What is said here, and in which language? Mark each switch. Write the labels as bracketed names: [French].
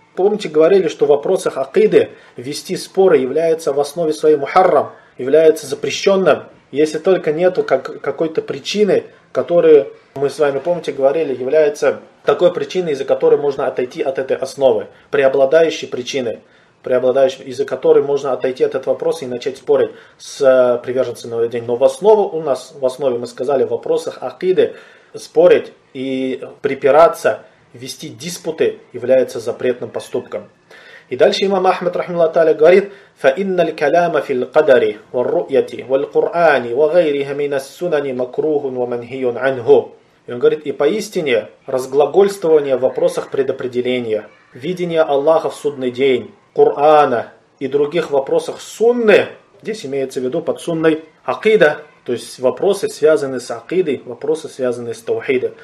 [Russian] Помните, говорили, что в вопросах акиды вести споры является в основе своей мухаррам, является запрещенным, если только нету какой-то причины, которую мы с вами, помните, говорили, является такой причиной, из-за которой можно отойти от этой основы, преобладающей причиной. Преобладающий, из-за которой можно отойти от этого вопроса и начать спорить с приверженцем нововведения. Но в основу у нас, в основе мы сказали, в вопросах акиды спорить и препираться, вести диспуты является запретным поступком. И дальше имам Ахмад рахмаллаху тааля говорит: [Arabic] فَإِنَّ الْكَلَامَ فِي الْقَدَرِ وَالرُّؤْيَةِ وَالْقُرْآنِ وَغَيْرِهَ مِنَ السُّنَنِ مَكْرُوهٌ وَمَنْهِيٌ عَنْهُ. [Russian] И он говорит: и поистине разглагольствование в вопросах предопределения, видение Аллаха в судный день, Кур'ана и других вопросах сунны, здесь имеется в виду под сунной акида, то есть вопросы, связанные с акидой, вопросы, связанные с таухидом.